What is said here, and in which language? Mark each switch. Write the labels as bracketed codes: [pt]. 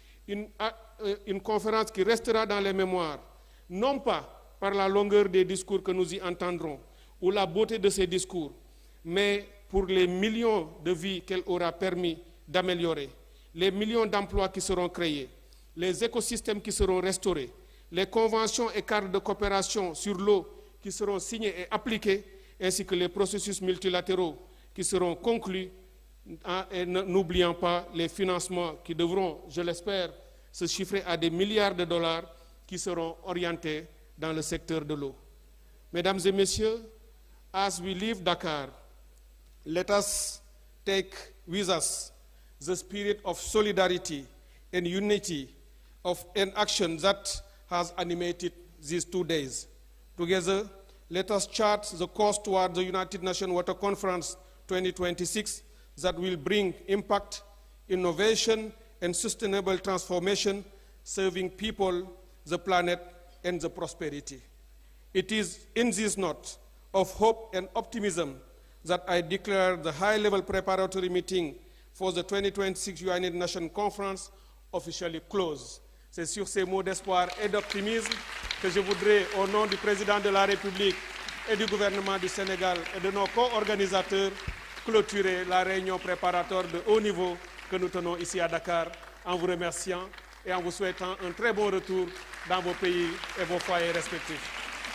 [fr] Une conférence qui restera dans les mémoires, non pas par la longueur des discours que nous y entendrons ou la beauté de ces discours, mais pour les millions de vies qu'elle aura permis d'améliorer, les millions d'emplois qui seront créés, les écosystèmes qui seront restaurés, les conventions et cadres de coopération sur l'eau qui seront signés et appliqués, ainsi que les processus multilatéraux qui seront conclus, et n'oublions pas les financements qui devront, je l'espère, se chiffrer à des milliards de dollars qui seront orientés dans le secteur de l'eau. Mesdames et messieurs, [en] as we leave Dakar, let us take with us the spirit of solidarity and unity in action that has animated these 2 days. Together, let us chart the course toward the United Nations Water Conference 2026 that will bring impact, innovation, and sustainable transformation, serving people, the planet, and the prosperity. It is in this note of hope and optimism that I declare the high-level preparatory meeting for the 2026 United Nations Conference officially closed. [fr] C'est sur ces mots d'espoir et d'optimisme que je voudrais, au nom du président de la République et du gouvernement du Sénégal et de nos co-organisateurs, clôturer la réunion préparatoire de haut niveau que nous tenons ici à Dakar, en vous remerciant et en vous souhaitant un très bon retour dans vos pays et vos foyers respectifs.